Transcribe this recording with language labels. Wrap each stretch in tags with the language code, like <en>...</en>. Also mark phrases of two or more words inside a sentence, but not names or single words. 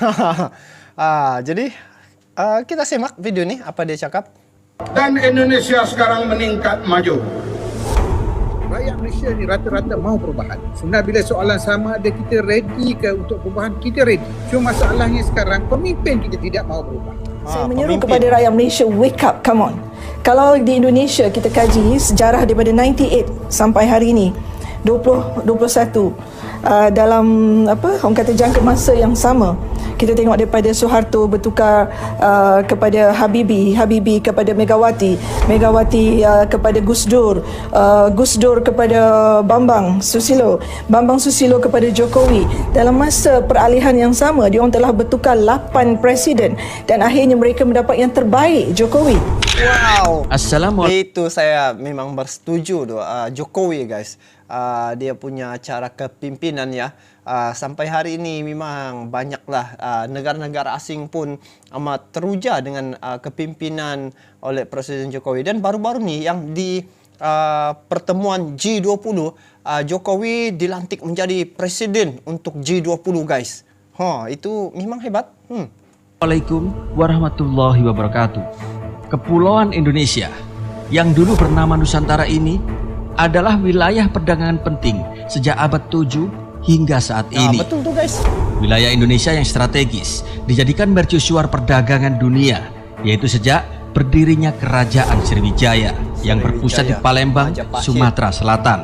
<ms>Jadi kita simak video nih apa dia cakap. Dan Indonesia sekarang meningkat maju. Rakyat Malaysia ni rata-rata mau perubahan. Sebenarnya bila soalan sama ada kita ready ke untuk perubahan, kita ready. Cuma masalahnya sekarang pemimpin kita tidak mau berubah. Saya menyeru kepada rakyat Malaysia,</ms> <en>wake up, come on.</en> <ms>Kalau di Indonesia kita kaji sejarah daripada 98 sampai hari ini 2021, dalam orang kata jangka masa yang sama, kita tengok daripada Soeharto bertukar kepada Habibie kepada Megawati kepada Gus Dur, Gus Dur kepada Bambang Susilo kepada Jokowi. Dalam masa peralihan yang sama, dia orang telah bertukar 8 presiden dan akhirnya mereka mendapat yang terbaik, Jokowi. Wow. Assalamualaikum. Itu saya memang bersetuju tu Jokowi guys. Dia punya cara kepimpinan ya. Sampai hari ini memang banyaklah negara-negara asing pun amat teruja dengan kepimpinan oleh Presiden Jokowi. Dan baru-baru ni yang di pertemuan G20, Jokowi dilantik menjadi presiden untuk G20 guys. Itu memang hebat.</ms> <ar>السلام عليكم ورحمة الله وبركاته.</ar> <id>Kepulauan Indonesia yang dulu bernama Nusantara ini adalah wilayah perdagangan penting sejak abad 7 hingga saat ini.</id> <ms>Betul tuh guys.</ms> <id>Wilayah Indonesia yang strategis dijadikan mercusuar perdagangan dunia, yaitu sejak berdirinya Kerajaan Sriwijaya yang berpusat di Palembang, Sumatera Selatan.</id>